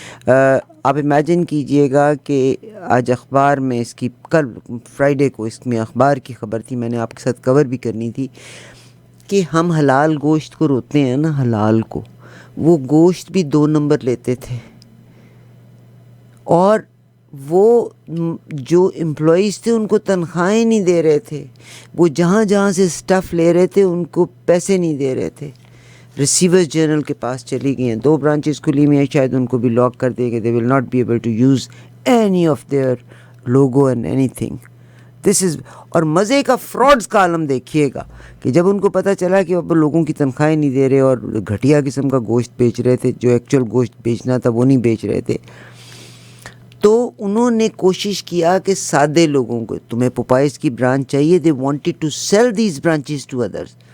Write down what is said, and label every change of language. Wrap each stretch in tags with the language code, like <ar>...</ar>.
<ur>آپ امیجن کیجئے گا کہ آج اخبار میں اس کی, کل فرائیڈے کو اس میں اخبار کی خبر تھی, میں نے آپ کے ساتھ کور بھی کرنی تھی کہ ہم حلال گوشت کو روتے ہیں نا, حلال کو, وہ گوشت بھی 2 نمبر لیتے تھے. اور وہ جو امپلائیز تھے ان کو تنخواہیں نہیں دے رہے تھے, وہ جہاں سے سٹف لے رہے تھے ان کو پیسے نہیں دے رہے تھے. ریسیورز جنرل کے پاس چلی گئی ہیں, 2 برانچز کھلی ہوئی ہیں, شاید ان کو بھی لاک کر دے گا.</ur> <en>They will not be able to use any of their logo and anything. This is,</en> <ur>اور مزے کا فراڈز کا عالم دیکھیے گا کہ جب ان کو پتہ چلا کہ اب لوگوں کی تنخواہیں نہیں دے رہے اور گھٹیا قسم کا گوشت بیچ رہے تھے, جو ایکچوئل گوشت بیچنا تھا وہ نہیں بیچ رہے تھے, تو انہوں نے کوشش کیا کہ سادے لوگوں کو, تمہیں پوپائز کی برانچ چاہیے,</ur> <en>They wanted to sell these branches to others.</en>